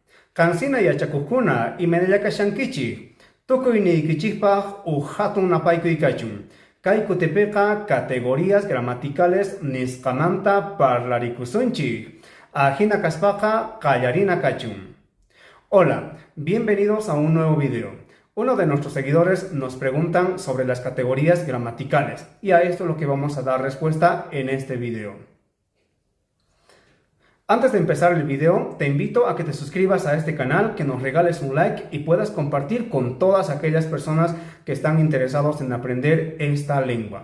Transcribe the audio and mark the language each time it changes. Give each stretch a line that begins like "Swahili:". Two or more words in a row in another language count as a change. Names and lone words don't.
Quechua: Kansina yachakukuna imanallakashankichik, tukuyniykichispak hatun napaykuykachun. Kay kutipika
Spanish: categorías gramaticales
Quechua: nisqamanta parlarikusunchik. Ajina kaspaka qallarina kachun.
Spanish: Hola, bienvenidos a un nuevo video. Uno de nuestros seguidores nos preguntan sobre las categorías gramaticales y a esto es lo que vamos a dar respuesta en este video. Antes de empezar el video, te invito a que te suscribas a este canal, que nos regales un like y puedas compartir con todas aquellas personas que están interesados en aprender esta lengua.